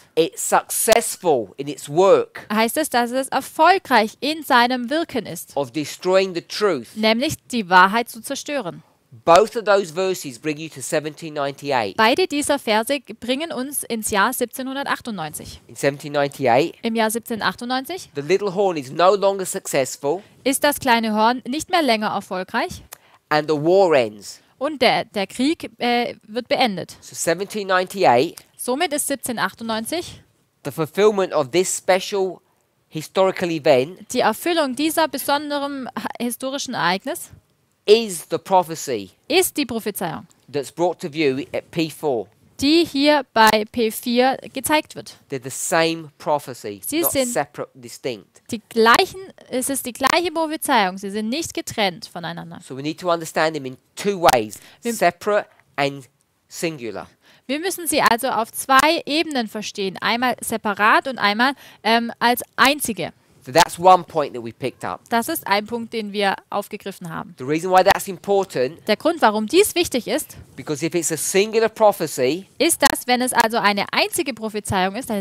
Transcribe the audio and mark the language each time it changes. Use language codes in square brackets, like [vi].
[en] It's successful in its work [de] heißt es, dass es erfolgreich in seinem Wirken ist, [en] of destroying the truth. [de] nämlich die Wahrheit zu zerstören. [en] Both of those verses bring you to 1798. [de] Beide dieser Verse bringen uns ins Jahr 1798. [en] In 1798, [de] Im Jahr 1798 [en] the little horn is no longer successful, [de] ist das kleine Horn nicht mehr länger erfolgreich [en] and the war ends. [de] und der Krieg wird beendet. [en] So 1798, [de] Somit ist 1798 [en] the fulfillment of this special historical event [de] die Erfüllung dieser besonderen historischen Ereignis [en] is the prophecy [de] ist die Prophezeiung, [en] that's brought to view at P4. [de] die hier bei P4 gezeigt wird. [en] They're the same prophecy, [de] Sie [en] not [de] sind- [en] separate, distinct. [de] Es ist die gleiche Prophezeiung, sie sind nicht getrennt voneinander. [en] So we need to understand them in two ways, [de] Wir- [en] separate and singular. [de] Wir müssen sie also auf zwei Ebenen verstehen, einmal separat und einmal als einzige. [en] So that's one point that we picked up. [de] Das ist ein Punkt, den wir aufgegriffen haben. [en] The reason why that's important, [de] Der Grund, warum dies wichtig ist, [en] because if it's a singular prophecy [de] ist, dass wenn es also eine einzige Prophezeiung ist, eine